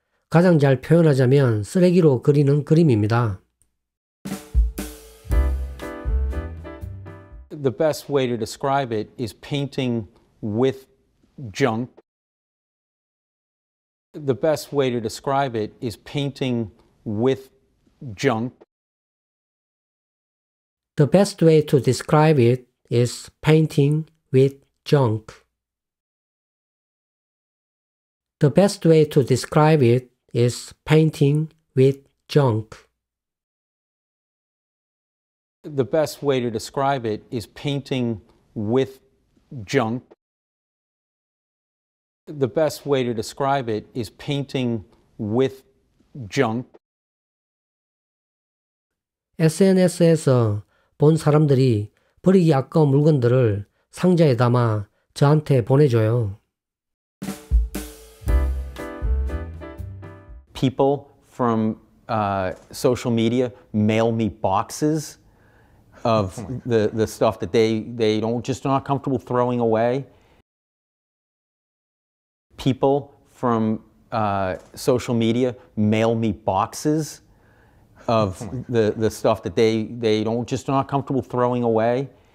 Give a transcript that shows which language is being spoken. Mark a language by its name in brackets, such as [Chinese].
[Korean] 가장 잘 표현하자면 쓰레기로 그리는 그림입니다. [English] The best way to describe it is painting with junk. The best way to describe it is painting with junk. The best way to describe it is painting with junk. The best way to describe it is painting with junk. The best way to describe it is painting with junk. The best way to describe it is painting with junk. [Korean] SNS에서 본 사람들이 버리기 아까운 물건들을 상자에 담아 저한테 보내줘요. [English] People from social media mail me boxes of the stuff that they don't just not comfortable throwing away. People from social media mail me boxes of the stuff that they don't just not comfortable throwing away.